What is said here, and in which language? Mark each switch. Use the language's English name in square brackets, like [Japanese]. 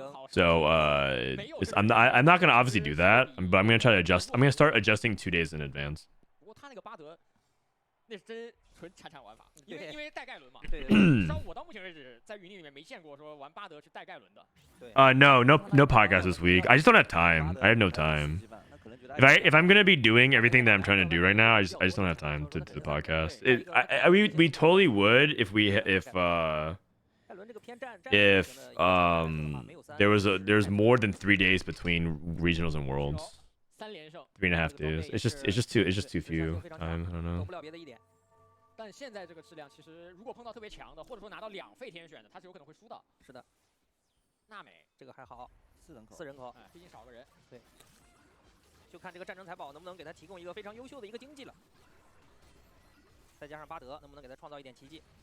[English] So I'm not gonna obviously do that, but I'm gonna try to adjust. I'm gonna start adjusting 2 days in advance. [Chinese] 那是真纯铲铲玩法，因为带盖伦嘛。对，至少我到目前为止在云里面没见过说玩巴德是带盖伦的。 [English] No podcast this week. I just don't have time. I have no time. If I'm gonna be doing everything that I'm trying to do right now, I just don't have time to do the podcast. We totally would if there's more than 3 days between regionals and worlds. 3.5 days. It's just too few time. I don't know. [Chinese] 但现在这个质量，其实如果碰到特别强的，或者说拿到2费天选的，他是有可能会输的。是的。娜美这个还好，4人口，毕竟少个人。对。就看这个战争财宝能不能给他提供一个非常优秀的一个经济了。再加上巴德能不能给他创造一点奇迹。